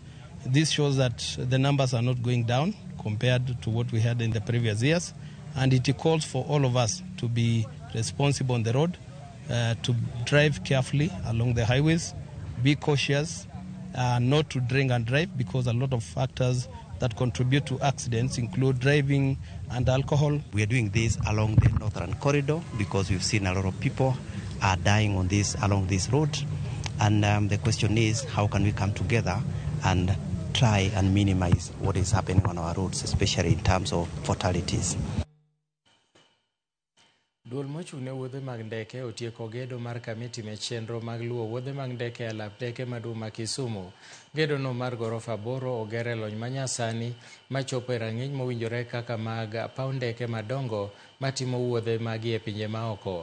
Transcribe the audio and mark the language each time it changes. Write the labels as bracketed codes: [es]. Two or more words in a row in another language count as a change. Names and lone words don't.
[en] This shows that the numbers are not going down compared to what we had in the previous years, and it calls for all of us to be responsible on the road, to drive carefully along the highways, be cautious, not to drink and drive, because a lot of factors that contribute to accidents include driving and alcohol. We are doing this along the northern corridor because we've seen a lot of people are dying on along this road, and the question is, how can we come together and try and minimize what is happening on our roads, especially in terms of fatalities. [luo] Duol mochung'ne wuodhe mag ndeke otieko gedo mar kamiti me chenro mag luwo wuodhe mag ndeke e lap ndeke maduong' ma Kisumu. Gedono mar gorofa 8 oger e lony manyasani machopo e rang'iny mowinjore kaka mag paw ndeke madongo matimo wuodhe magi e pinje maoko.